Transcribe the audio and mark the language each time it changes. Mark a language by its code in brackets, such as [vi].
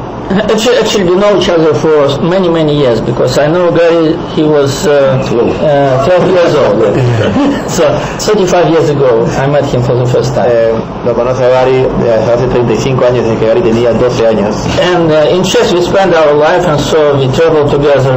[en] Actually, we know each other for many years, because I know Garry, he was 12 years old. So 35 years ago, I met him for the first time. [es] Lo conoce a Garry hace 35 años, desde que Garry tenía 12 años. [en] And in chess we spent our life, and so we traveled together.